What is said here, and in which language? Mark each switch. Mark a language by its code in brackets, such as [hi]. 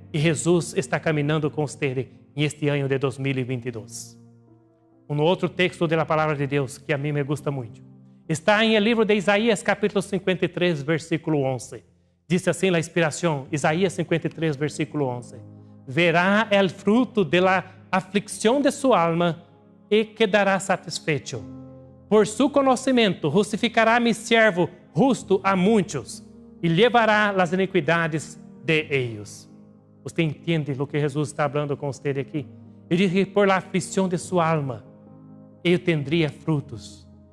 [pt] e Jesus está caminhando com você neste ano de 2022. Um outro texto da palavra de Deus que a mim [es] me gusta [pt] muito está em o livro de Isaías, capítulo 53, versículo 11. Diz assim a inspiração, Isaías 53, versículo 11. [es] Verá el fruto de la aflicción de su alma e quedará satisfecho. Por su [pt] conhecimento [es] justificará mi servo justo [pt] a muitos e levará as iniquidades [es] de ellos. [pt] Você entende o que Jesus está falando com você aqui? Ele diz que [es] por la [pt] aflição de sua alma, ele tendria frutos.